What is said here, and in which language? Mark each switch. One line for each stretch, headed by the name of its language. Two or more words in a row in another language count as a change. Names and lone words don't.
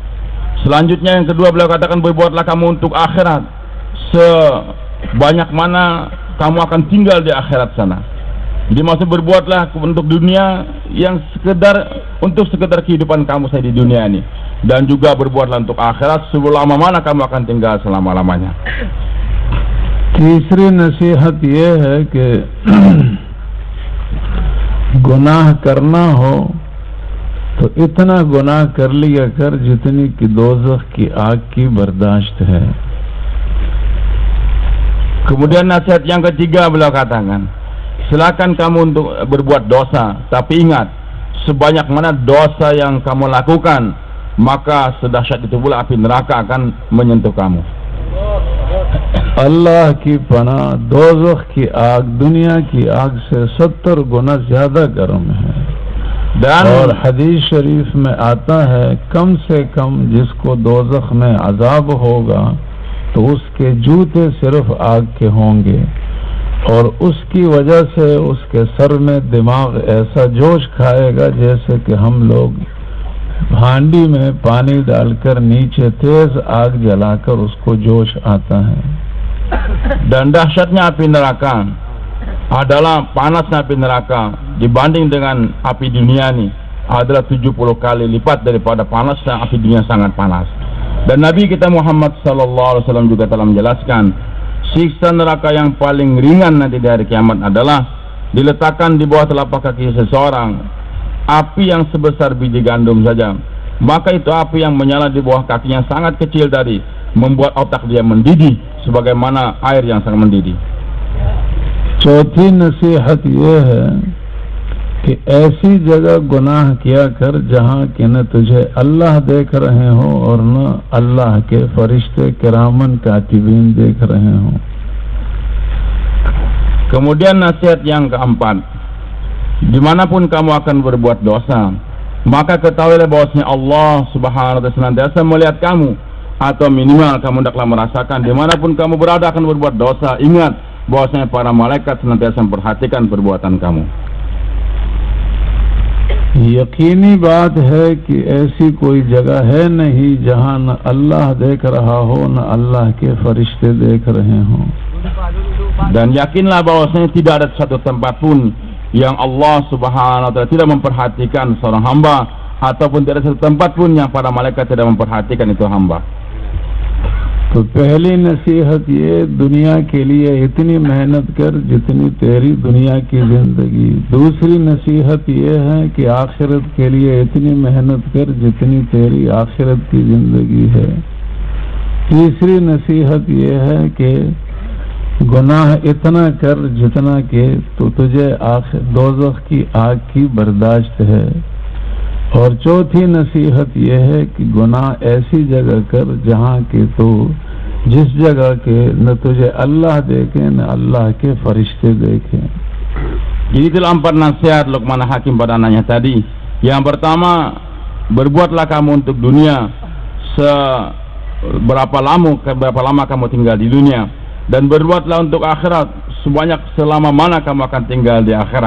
Indonesian: Selanjutnya yang kedua, beliau katakan berbuatlah kamu untuk akhirat sebanyak mana kamu akan tinggal di akhirat sana. Jadi maksud berbuatlah untuk dunia yang sekedar kehidupan kamu saya di dunia ini, dan juga berbuatlah untuk akhirat selama mana kamu akan tinggal selama-lamanya.
Urdu: تیسری نصیحت یہ ہے کہ گناہ کرنا ہو تو اتنا گناہ کر لیا کر جتنی کہ دوزخ کی آگ کی برداشت ہے.
Indonesian: Kemudian nasihat yang ketiga beliau katakan, silakan kamu untuk berbuat dosa, tapi ingat, sebanyak mana dosa yang kamu lakukan, maka sedahsyat itu pula api neraka akan menyentuh kamu.
Urdu: اللہ کی پناہ، دوزخ کی آگ دنیا کی آگ سے 70 گنا زیادہ گرم ہے. اور حدیث شریف میں آتا ہے، کم سے کم جس کو دوزخ میں عذاب ہوگا تو اس کے جوتے صرف آگ کے ہوں گے، اور اس کی وجہ سے اس کے سر میں دماغ ایسا جوش کھائے گا جیسے کہ ہم لوگ بھانڈی میں پانی ڈال کر نیچے تیز آگ جلا کر اس کو جوش آتا ہے.
Indonesian: Dan dahsyatnya api neraka adalah panasnya api neraka dibanding dengan api dunia ini adalah 70 kali lipat daripada panasnya api dunia sangat panas. Dan Nabi kita Muhammad SAW juga telah menjelaskan, siksa neraka yang paling ringan nanti di hari kiamat adalah diletakkan di bawah telapak kaki seseorang api yang sebesar biji gandum saja, maka itu api yang menyala di bawah kakinya sangat kecil tadi membuat otak dia mendidih sebagaimana air yang sangat mendidih.
Urdu: چوتھی نصیحت یہ ہے کہ ایسی جگہ گناہ کیا کر جہاں کہ نہ تجھے اللہ دیکھ رہے ہو اور نہ اللہ کے فرشتے
Arabic: كرامًا كاتبين
Urdu: دیکھ رہے ہو.
Indonesian: Kemudian nasihat yang keempat, dimanapun kamu akan berbuat dosa, maka ketahuilah bahwasanya Allah
Arabic: سبحانه وتعالى
Indonesian: senantiasa melihat kamu, atau minimal kamu hendaklah merasakan dimanapun kamu berada akan berbuat dosa, ingat bahwasanya para malaikat senantiasa memperhatikan perbuatan kamu.
Urdu: یقینی بات ہے کہ ایسی کوئی جگہ ہے نہیں جہاں نہ اللہ دیکھ رہا ہو نہ اللہ کے فرشتے دیکھ رہے ہوں.
Indonesian: Dan yakinlah bahwasanya tidak ada satu tempat pun yang Allah
Arabic: سبحانه وتعالى
Indonesian: tidak memperhatikan seorang hamba, ataupun tidak ada satu tempat pun yang para malaikat tidak memperhatikan itu hamba.
Urdu: تو پہلی نصیحت یہ، دنیا کے لیے اتنی محنت کر جتنی تیری دنیا کی زندگی. دوسری نصیحت یہ ہے کہ آخرت کے لیے اتنی محنت کر جتنی تیری آخرت کی زندگی ہے. تیسری نصیحت یہ ہے کہ گناہ اتنا کر جتنا کہ تو تجھے دوزخ کی آگ کی برداشت ہے. اور چوتھی نصیحت یہ ہے کہ گناہ ایسی جگہ کر جہاں کے تو جس جگہ کے نہ تجھے اللہ دیکھے نہ اللہ کے فرشتے دیکھے.
Indonesian: Jadi itulah 4 nasihat Luqman Hakim pada anaknya tadi. Yang pertama, berbuatlah kamu untuk dunia berapa lama kamu tinggal di dunia, dan berbuatlah untuk akhirat selama mana kamu akan tinggal di akhirat.